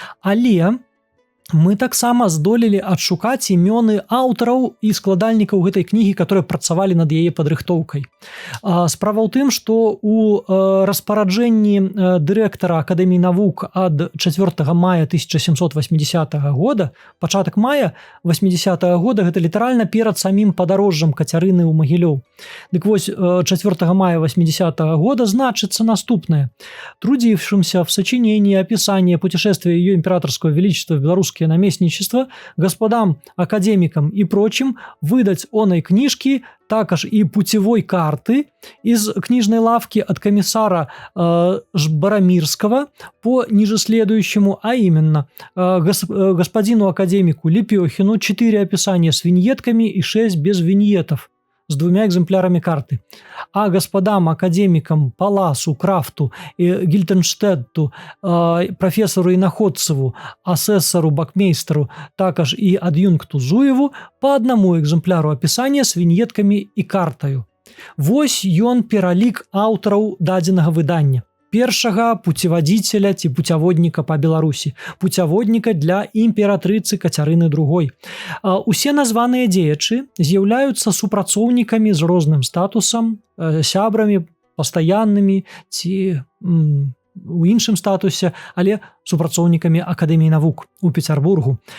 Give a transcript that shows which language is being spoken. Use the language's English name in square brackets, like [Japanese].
[Belarusian] Але мы таксама здолелі адшукаць імёны аўтараў і складальнікаў гэтай кнігі, которые працавалі над яе падрыхтоўкай. Справа ў тым, што у распараджэнні дырэктара Акадэміі навук ад 4 мая 1780 года, пачатак мая 80 года, гэта літаральна перад самім падарожжам Кацярыны ў Магілёў. Дык вось 4 мая 80 года значится наступное. [Russian] Трудившимся в сочинении описания путешествия ее императорского величества в белорусское наместничество господам академикам и прочим выдать оной книжки, також и путевой карты из книжной лавки от комиссара Барамирского по нижеследующему, а именно господину академику Лепехину 4 описания с виньетками и 6 без виньетов, с 2 экземплярами карты. А господам академикам Паласу, Крафту, Гильтенштетту, профессору Иноходцеву, асессору Бакмейстеру, також и адъюнкту Зуеву по 1 экземпляру описания с виньетками и картаю. [Belarusian] Вось ён пералік аўтараў дадзенага выдання. Першага путеводителя ці путяводніка па Беларусі, путяводніка для імператрыцы Кацярыны II. Усе названыя дзеячы з'яўляюцца супрацоўнікамі з розным статусам, сябрамі, пастаяннымі ці у іншым статусе, але супрацоўнікамі Акадэміі навук у Петербургу.